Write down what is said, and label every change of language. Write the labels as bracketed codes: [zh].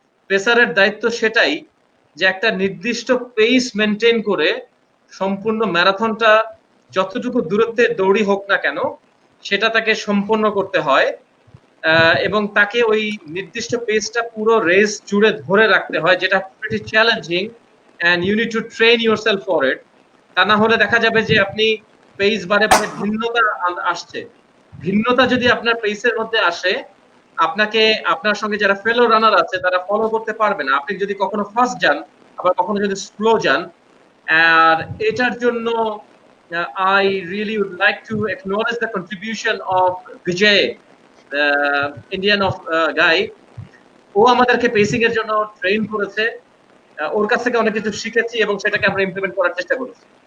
[bn] পেসারের দায়িত্ব সেটাই যে একটা নির্দিষ্ট পেস মেনটেন করে সম্পূর্ণ ম্যারাথনটা যতটুকু দূরত্বে দৌড়ি হোক না কেন সেটা তাকে সম্পন্ন করতে হয়, এবং তাকে ওই নির্দিষ্ট পেসটা পুরো রেস জুড়ে ধরে রাখতে হয়, যেটা [en] Pretty challenging and you need to train yourself for it. [bn] তা না হলে দেখা যাবে যে আপনি পেস বারে বারে ভিন্নতা আসছে। ভিন্নতা যদি আপনার পেসের মধ্যে আসে, আপনাকে আপনার সঙ্গে যারা ফেলো রানার আছে তারা ফলো করতে পারবে না। আপনি যদি কখনো ফার্স্ট যান, আবার কখনো যদি স্লো যান। আর এটার জন্য [en] I really would like to acknowledge the contribution of Vijay, the Indian of guy. [bn] ও আমাদেরকে পেসিং এর জন্য ট্রেন করেছে, ওর কাছ থেকে অনেক কিছু শিখেছি এবং সেটাকে আমরা ইমপ্লিমেন্ট করার চেষ্টা করেছি।